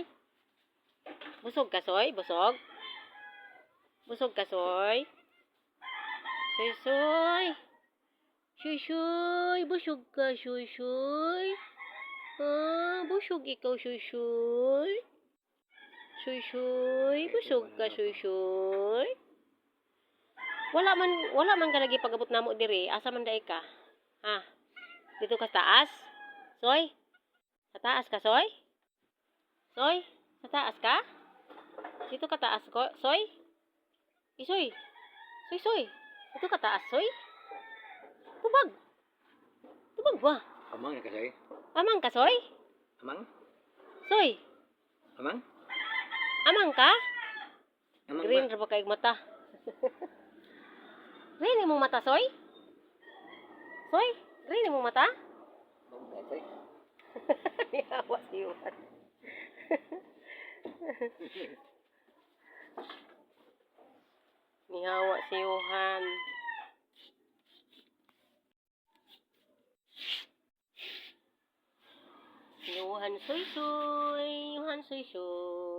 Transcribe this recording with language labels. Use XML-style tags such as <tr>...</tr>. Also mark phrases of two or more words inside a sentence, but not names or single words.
<ceb>Busog ka, Soy? Busog? Busog ka, Soy? Soy, Soy! Soy, Soy! Busog ka, Soy, Soy? Busog ikaw, Soy, Soy? Soy, Soy! Busog ka, Soy, Soy? Wala man ka lagi pag-abot namo diri. Asa man dai ka? Ha?</ceb> <tl>Dito ka sa taas?</tl> <ceb>Soy? Sa taas ka, Soy? Soy? Sa taas ka?</ceb> <tl>Dito ka taas</tl> <ceb>ko, Soy? Soy? Soy, Soy?</ceb> <tl>Dito ka taas, Soy?</tl> <ceb>Tubag. Tubag ba? Amang na kasi. Amang ka, Soy? Amang? Soy? Amang? Amang ka? Amang Green ba? ra ba kay mata? Green imong mata, Soy? Soy? Green imong mata? Ay. Yawa si Yuhan. Nihawa si Yuhan. Yuhan soy soy. Yuhan soy soy.</ceb>